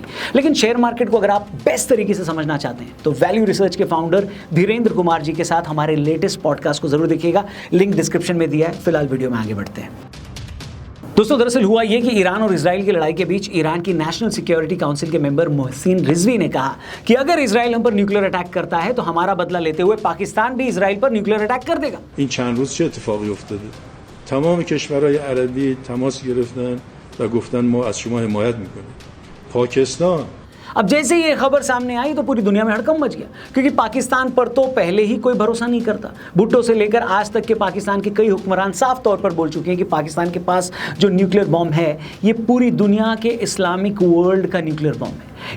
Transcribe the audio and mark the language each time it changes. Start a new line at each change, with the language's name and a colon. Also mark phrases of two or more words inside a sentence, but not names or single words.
Hindi: लेकिन
English: share market
Hindi: को अगर आप बेस्ट तरीके से समझना चाहते हैं तो वैल्यू रिसर्च के फाउंडर धीरेन्द्र कुमार जी के साथ हमारे
English: latest podcast
Hindi: को जरूर देखिएगा,
English: link description
Hindi: में दिया है। फिलहाल वीडियो में आगे बढ़ते हैं। दोस्तों, दरअसल हुआ यह कि ईरान और इजराइल की लड़ाई के बीच ईरान की
English: National Security Council
Hindi: के मेंबर मोहसिन रिजवी ने कहा कि अगर इजराइल हम पर
English: nuclear attack
Hindi: करता है तो हमारा बदला लेते हुए पाकिस्तान भी इजराइल पर
English: nuclear attack
Hindi: कर देगा।
Persian: این چند روز چه اتفاقی افتاده؟ تمام کشورهای عربی تماس گرفتن و گفتن ما از شما حمایت میکنیم. پاکستان
Hindi: अब जैसे ये खबर सामने आई तो पूरी दुनिया में हड़कंप मच गया, क्योंकि पाकिस्तान पर तो पहले ही कोई भरोसा नहीं करता। भुट्टो से लेकर आज तक के पाकिस्तान के कई हुक्मरान साफ तौर पर बोल चुके हैं कि पाकिस्तान के पास जो
English: nuclear bomb
Hindi: है ये पूरी दुनिया के
English: Islamic world
Hindi: का
English: nuclear bomb
Hindi: है।